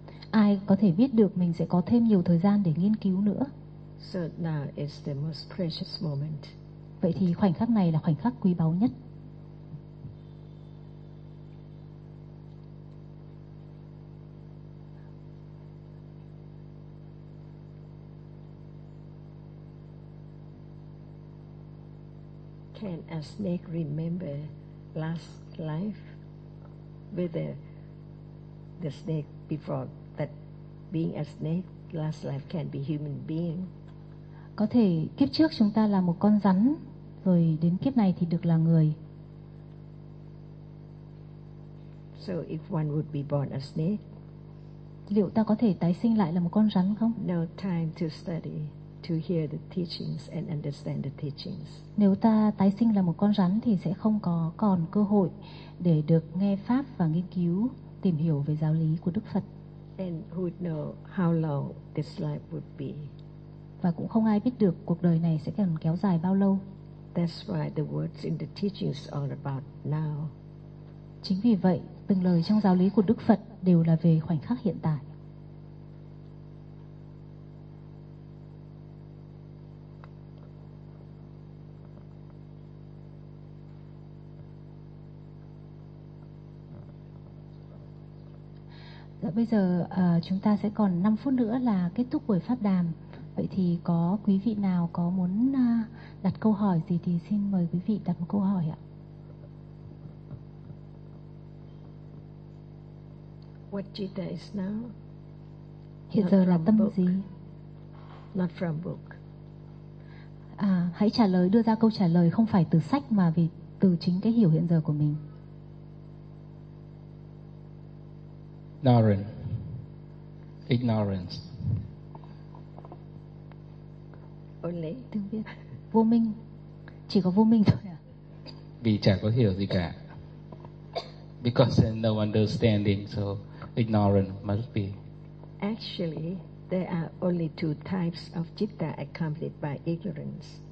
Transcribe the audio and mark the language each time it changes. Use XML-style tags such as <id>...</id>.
<vi>Ai có thể biết được mình sẽ có thêm nhiều thời gian để nghiên cứu nữa?</vi> <en>So now is the most precious moment.</en> <vi>Vậy thì khoảnh khắc này là khoảnh khắc quý báu nhất.</vi> <en>Can a snake remember last life? Whether the snake before that being a snake, last life can be human being.</en> <vi>Có thể kiếp trước chúng ta là một con rắn, rồi đến kiếp này thì được là người.</vi> <en>So if one would be born a snake,</en> <vi>liệu ta có thể tái sinh lại là một con rắn không?</vi> <en>No time to study. To hear the teachings and understand the teachings.</en> <vi>Nếu ta tái sinh là một con rắn thì sẽ không có còn cơ hội để được nghe pháp và nghiên cứu tìm hiểu về giáo lý của Đức Phật.</vi> <en>And who would know how long this life would be?</en> <vi>Và cũng không ai biết được cuộc đời này sẽ còn kéo dài bao lâu.</vi> <en>That's why the words in the teachings are about now.</en> <vi>Chính vì vậy, từng lời trong giáo lý của Đức Phật đều là về khoảnh khắc hiện tại. Bây giờ chúng ta sẽ còn 5 phút nữa là kết thúc buổi pháp đàm. Vậy thì có quý vị nào có muốn đặt câu hỏi gì thì xin mời quý vị đặt một câu hỏi ạ.</vi> <en>What chitta is now?</en> <vi>Hiện</vi> <en>not</en> <vi>giờ là tâm gì?</vi> <en>Not from book.</en> <vi>Hãy trả lời, đưa ra câu trả lời không phải từ sách mà vì từ chính cái hiểu hiện giờ của mình.</vi> <en>Ignorance. Ignorance. Only</en> <vi>tiếng Việt. Vô minh. Chỉ có vô minh thôi à? vì chả có hiểu gì cả.</vi> <en>Because there's no understanding, so ignorant must be. Actually, there are only two types of citta accompanied by ignorance.</en>